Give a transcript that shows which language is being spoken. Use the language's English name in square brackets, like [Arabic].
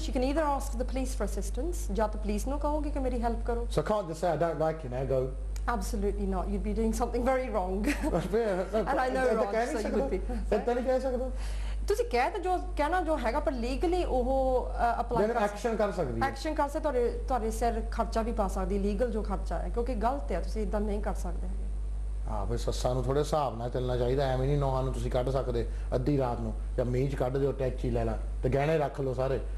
[English] She can either ask the police for assistance, [Punjabi] ਜਾਂ ਤਾਂ police ਨੂੰ ਕਹੋਗੇ ਕਿ ਮੇਰੀ ਹੈਲਪ ਕਰੋ। [English] So I can't just say I don't like you now, go. Absolutely not. You'd be doing something very wrong. And I know wrong, so you would be. [Punjabi] ਇਦਾਂ ਨਹੀਂ ਕਹਿ ਸਕਦਾ। ਤੁਸੀਂ ਕਹਿ ਤਾਂ ਜੋ ਕਹਿਣਾ ਜੋ ਹੈਗਾ, ਪਰ ਲੀਗਲੀ ਉਹ ਅਪਲਾਈ ਕਰ ਐਕਸ਼ਨ ਕਰ ਸਕਦੀ ਹੈ, ਐਕਸ਼ਨ ਕਰ ਸਕਦੇ, ਤੁਹਾਡੇ ਸਿਰ ਖਰਚਾ ਵੀ ਪਾ ਸਕਦੀ, ਲੀਗਲ ਜੋ ਖਰਚਾ ਹੈ, ਕਿਉਂਕਿ ਗਲਤ ਹੈ, ਤੁਸੀਂ ਇਦਾਂ ਨਹੀਂ ਕਰ ਸਕਦੇ ਹੈਗੇ। ਹਾਂ ਵੀ ਸੱਸਾਂ ਨੂੰ ਥੋੜੇ ਹਿਸਾਬ ਨਾਲ ਚੱਲਣਾ ਚਾਹੀਦਾ, ਐਵੇਂ ਨਹੀਂ ਨੌਹਾਂ ਨੂੰ ਤੁਸੀਂ ਕੱਢ ਸਕਦੇ ਅੱਧੀ ਰਾਤ ਨੂੰ, ਜਾਂ ਮੀਂਹ 'ਚ ਕੱਢ ਦਿਓ, ਟੈਚੀ ਲੈ ਲਾ ਤੇ ਗਹਿਣੇ ਰੱਖ ਲਓ ਸਾਰੇ।